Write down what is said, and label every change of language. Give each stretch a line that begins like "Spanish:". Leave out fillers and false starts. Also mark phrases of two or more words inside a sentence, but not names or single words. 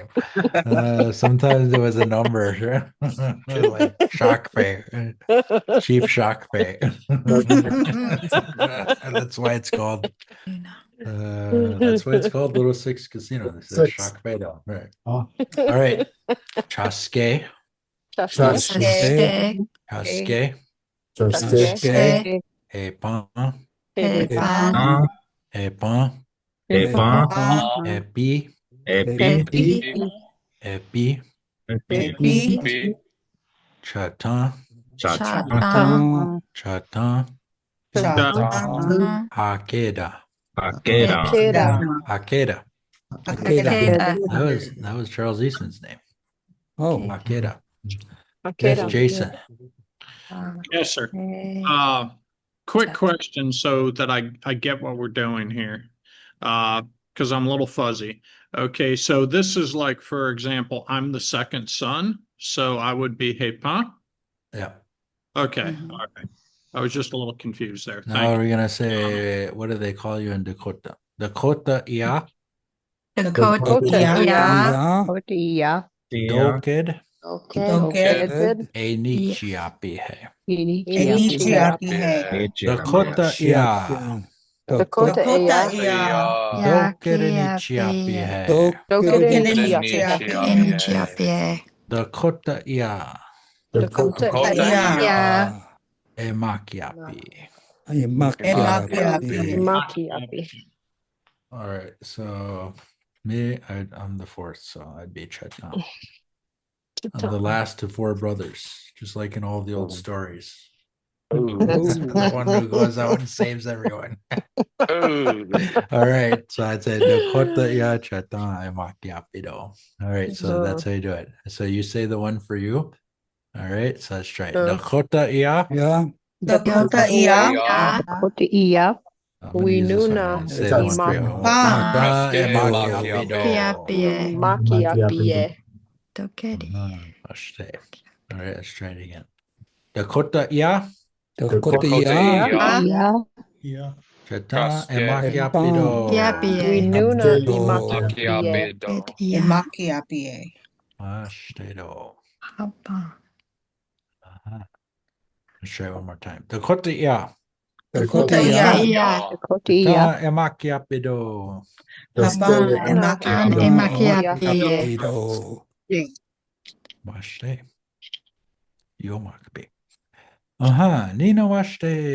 English: Sometimes it was a number, like Shock Fay, Chief Shock Fay. That's why it's called. That's why it's called Little Six Casino. This is Six. Shock Fay, though. Right. Oh, All right.
Dakota: Chaske. Chaske. Chaske. Chaske. Epan. Epan. Epan. Epan. Epi. Epi. Epi. Epi. Chatan. Chatan. Chatan. Chatan. Akeda. Akeda. Akeda. Akeda.
English: That was Charles Eastman's name. Oh,
Dakota: Akeda. Yes, Akeda.
English: Jason. Yes, sir. Okay. Quick question so that I get what we're doing here. Because I'm a little fuzzy. Okay, so this is like, for example, I'm the second son, so I would be Hepan. Yeah. Okay, all right. I was just a little confused there. Now Thank you. we're gonna say, what do they call you in Dakota?
Dakota: Dakota Ia. Dakota.
English: Yeah. Yeah.
Dakota: Doked. Doked. Enichiapihe. Enichiapihe. Dakota Ia. Dakota. Doked Enichiapihe. Doked. Enichiapihe. Dakota Ia. Dakota. Emakiapi. Emakiapi.
English: All right, so I'm the 4th, so I'd be Chetan. I'm the last of 4 brothers, just like in all the old stories. The one who goes out and saves everyone. All right, so I'd say
Dakota: Dakota ya Chetan Emakiapido.
English: All right, so that's how you do it. So you say the one for you. All right, so let's try it.
Dakota: Dakota ya.
English: Dakota. I'm gonna use this one and say the one for you.
Dakota: Dokedi.
English: All right, let's try it again.
Dakota: Dakota ya. Chata emakiapido. Emakiapi. Ashtato.
English: Let's try it one more time.
Dakota: Dakota ya. Dakota. Chata emakiapido. Washte. Yomakbe. Nina Washte.